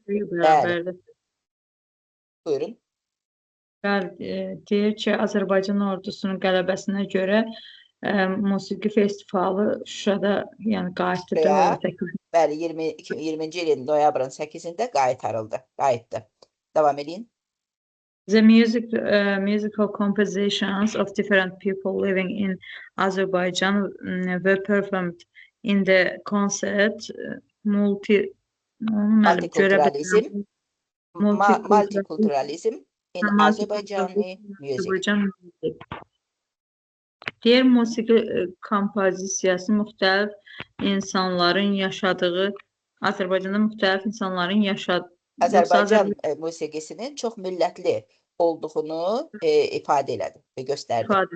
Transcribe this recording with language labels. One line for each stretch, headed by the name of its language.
Azerbaijani: Bəli. Buyurun. Deyir ki, Azərbaycan ordusunun qələbəsinə görə musiqi festivalı Şuşada yəni qayıtdı. Bəli, 2020-ci ilin noyabrın 8-də qayıtdı. Davam edin.
English: The musical compositions of different people living in Azerbaijan were performed in the concert multiculturalism in Azerbaijani music.
Azerbaijani: Deyir, musiqi kompozisiyası müxtəlif insanların yaşadığı, Azərbaycanda müxtəlif insanların yaşadığı, Azərbaycan musiqisinin çox millətli olduğunu ifadə elədi və göstərdi.